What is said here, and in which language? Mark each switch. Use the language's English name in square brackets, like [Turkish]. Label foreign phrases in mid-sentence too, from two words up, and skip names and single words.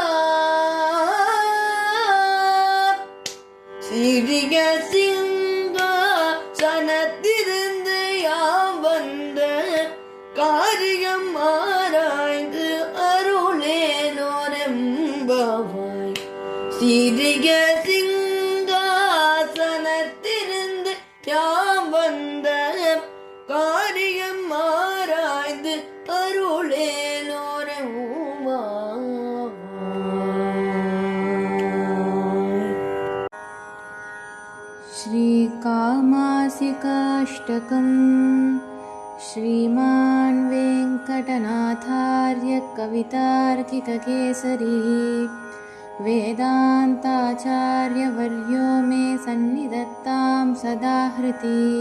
[Tamil] சிறிய சிங்கா சனத்திருந்து யாம் வந்த காரியம் ஆராய்ந்து அருளேனோரெம்பவாய். சிறிய சிங்காசனத்திருந்து யாம் வந்த காரியம் ஆராய்ந்து அருளேனோரெம்பவாய். [Sanskrit] श्रीकामासिकाष्टकम् श्रीमान् वेङ्कटनाथार्य कवितार्किककेसरी वेदान्ताचार्यवर्यो मे सन्निधत्तां सदा हृति.